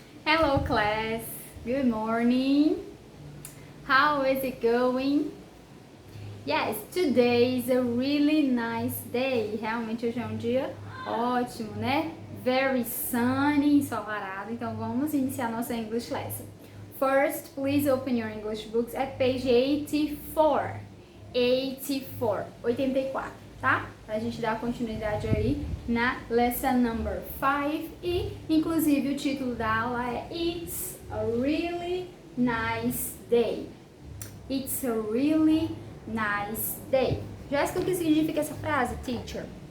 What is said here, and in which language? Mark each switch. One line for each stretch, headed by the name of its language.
English: Hello class, good morning. How is it going? Yes, today is a really nice day.
Portuguese: Realmente hoje é um dia ótimo, né?
English: Very sunny,
Portuguese: ensolarado. Então vamos iniciar nossa English lesson.
English: First, please open your English books at page 84.
Portuguese: 84, tá? Pra gente dar continuidade aí na lesson number 5 e inclusive o título da aula é
English: It's a really nice day. It's a really nice day.
Portuguese: Jéssica, o que significa essa frase, teacher?